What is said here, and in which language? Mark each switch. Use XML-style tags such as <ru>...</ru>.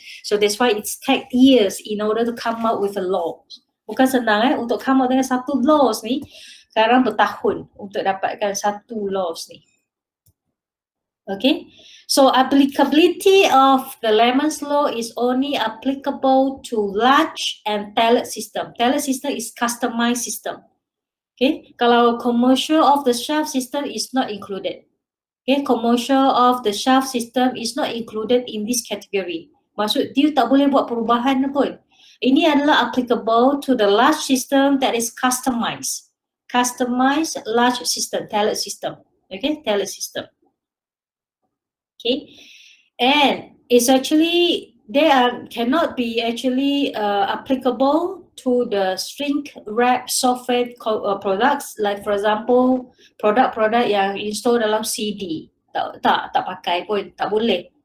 <en>So that's why it's take years in order to come out with a law.</en> <ms>Bukan senang untuk come out dengan satu laws ni, sekarang bertahun untuk dapatkan satu laws ni.</ms> <en>Okay, so applicability of the Lemons Law is only applicable to large and tailored system. Tailored system is customized system. Okay, kalau commercial off the shelf system is not included. Okay, commercial off the shelf system is not included in this category.</en> <ms>Maksud dia tak boleh buat perubahan pun. Ini adalah</ms> <en>applicable to the large system that is customized. Customized large system, tailored system. Okay, tailored system. Okay, and it's actually, cannot be actually applicable to the shrink wrap software products, like for example</en> <ms>produk yang install dalam CD tak pakai pun, tak boleh.</ms>